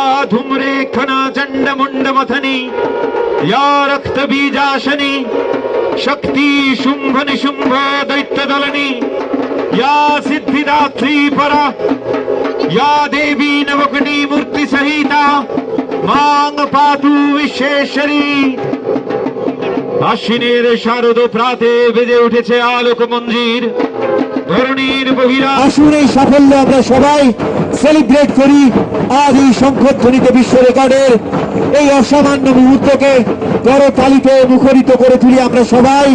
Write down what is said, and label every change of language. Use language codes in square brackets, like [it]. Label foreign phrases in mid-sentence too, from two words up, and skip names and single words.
[sa] धूम्रेखना चंडमुंडमथनी या रक्तबीजाशनी शक्ति शुंभ निशुंभ दैत्यदलनी या सिद्धिदात्री परा या देवी नवकटी मूर्ति सहिता मांग पातु विश्वेश्वरी [bn] আশ্বিনের শারদ প্রাতে বেজে উঠেছে আলোক মঞ্জির ধরণীর বহিরা আসুন এই সাফল্য আমরা সবাই সেলিব্রেট করি। আজ এই শঙ্খধ্বনিতে বিশ্ব রেকর্ডের এই অসামান্য মুহূর্তকে করতালিতে মুখরিত করে তুলি আমরা সবাই।